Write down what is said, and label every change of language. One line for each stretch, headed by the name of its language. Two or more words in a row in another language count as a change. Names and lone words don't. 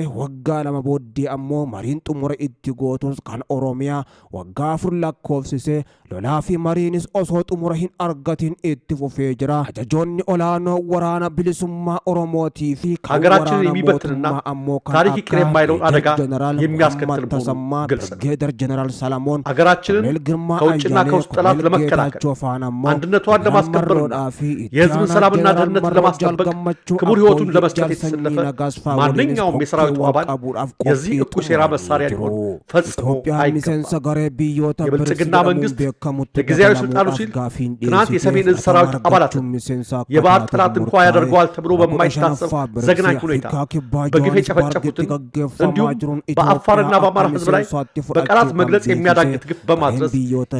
Oromo: Waggaa 2 booddee ammoo mariin xumura itti gootus kan Oromiyaa waggaa 4 lakkoofsise. Lolaa fi mariinis osoo xumura hin argatin itti fufee jira. Ajajoonni olaanoo waraana bilisummaa Oromootii fi kan waraana mootummaa ammoo kan
Amharic: ታሪክ ይቅር የማይለውን አደጋ የሚያስከትል መሆኑን ግልጽ ነው። ብርጌደር ጀነራል ሰለሞን ሀገራችንን ከውጭና ከውስጥ ጠላት ለመከላከል አንድነቷን ለማስከበርና የሕዝብን ሰላምና ደህንነት ለማስጠበቅ ክቡር ሕይወቱን ለመስጠት የተሰለፈ ማንኛውም የሰራዊቱ አባል የዚህ እኩይ ሴራ መሳሪያ ሊሆን ፈጽሞ አይገባም። የብልጽግና መንግስት የጊዜያዊ ስልጣኑ ሲል ትናንት የሰሜን ዕዝ ሰራዊት አባላትን የባህር ጠላት እንኳ ያደርገዋል ተብሎ በማይታሰብ ዘግናኝ ሁኔታ በግፍ የጨፈጨፉትን እንዲሁም በአፋርና በአማራ ህዝብ ላይ በቃላት መግለጽ የሚያዳግት ግፍ በማድረስ ይቅርታ